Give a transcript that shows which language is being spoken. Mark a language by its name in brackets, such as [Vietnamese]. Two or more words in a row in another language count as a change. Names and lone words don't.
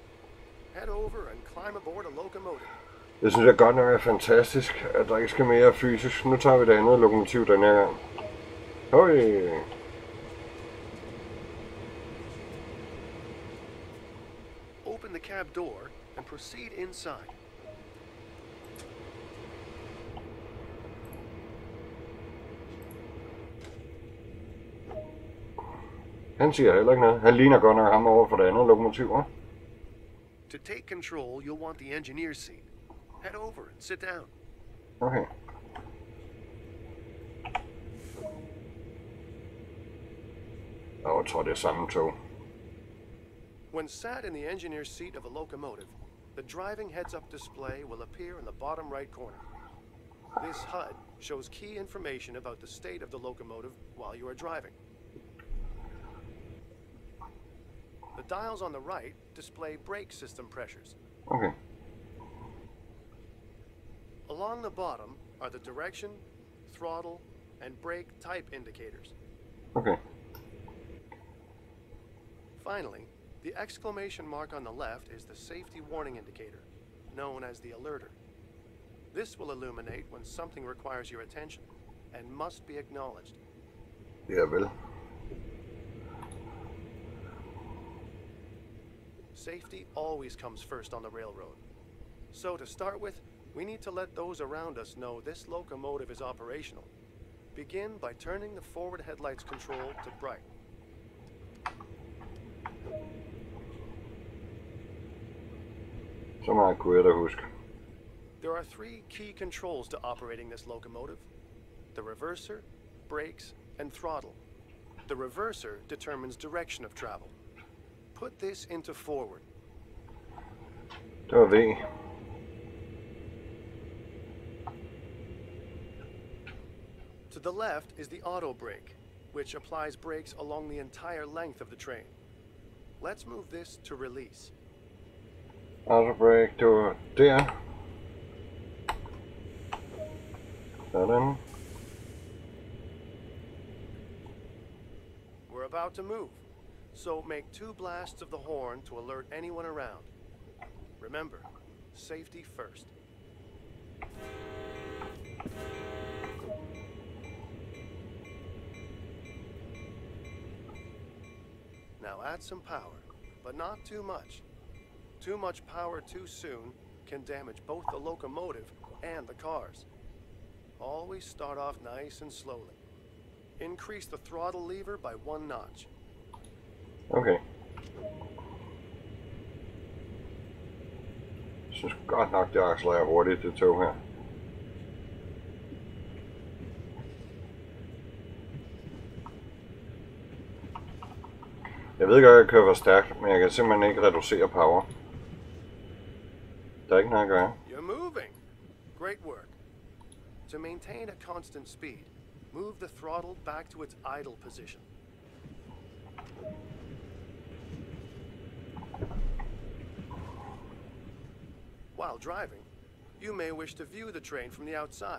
[English] Head over and climb aboard a locomotive. [Danish] Det synes jeg godt nok er fantastisk, at der ikke skal mere fysisk. Nu tager vi det andet lokomotiv den her gang. Høj! [English] Open the cab door and proceed inside. [Danish] Han siger heller ikke noget. Han ligner godt nok ham over for det andet lokomotiv, hva'? [English] To take control, you'll want the engineer's seat. Head over and sit down. Okay. [Danish] Jeg tror, det er samme tog. [English] When sat in the engineer's seat of a locomotive, the driving heads-up display will appear in the bottom right corner. This HUD shows key information about the state of the locomotive while you are driving. The dials on the right display brake system pressures. Okay. Along the bottom are the direction, throttle, and brake type indicators. Okay. Finally, the exclamation mark on the left is the safety warning indicator, known as the alerter. This will illuminate when something requires your attention and must be acknowledged. [Danish] Ja, vel. [English] Safety always comes first on the railroad. So to start with, we need to let those around us know this locomotive is operational. Begin by turning the forward headlights control to bright. [Danish] Så meget kunne jeg da huske. [English] There are 3 key controls to operating this locomotive: the reverser, brakes, and throttle. The reverser determines direction of travel. Put this into forward. [Danish] Det var V. [English] To the left is the auto brake, which applies brakes along the entire length of the train. Let's move this to release. Auto brake, [Danish] det var der. Sådan. [English] We're about to move, so make 2 blasts of the horn to alert anyone around. Remember, safety first. Now add some power, but not too much. Too much power too soon can damage both the locomotive and the cars. Always start off nice and slowly. Increase the throttle lever by 1 notch. Okay. [Danish] Jeg synes godt nok, det accelererer hurtigt, det tog her. Jeg ved godt, at jeg kører for stærkt, men jeg kan simpelthen ikke reducere power. Der er ikke noget at gøre. [English] You're moving. Great work. To maintain a constant speed, move the throttle back to its idle position. While driving, you may wish to view the train from the outside.